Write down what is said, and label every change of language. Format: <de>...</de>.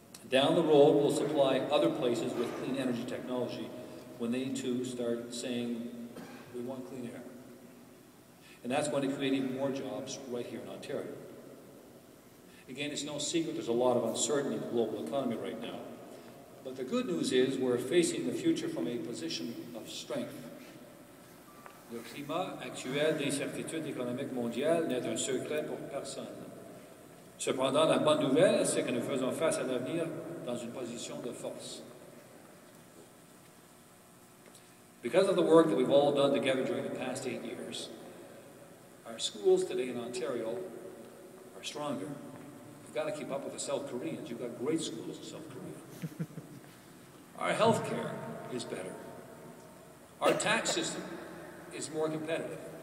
<en>Down the road, we'll supply other places with clean energy technology when they too start saying, we want clean air. And that's going to create even more jobs right here in Ontario. Again, it's no secret there's a lot of uncertainty in the global economy right now. But the good news is we're facing the future from a position of strength.</en> <fr>Le climat actuel d'incertitude économique mondiale n'est un secret pour personne. Cependant, la bonne nouvelle, c'est que nous faisons face à l'avenir dans une position de force.</fr> <en>Because of the work that we've all done together during the past 8 years, our schools today in Ontario are stronger. You've got to keep up with the South Koreans. You've got great schools in South Korea. Our health care is better. Our tax system is more competitive.</en>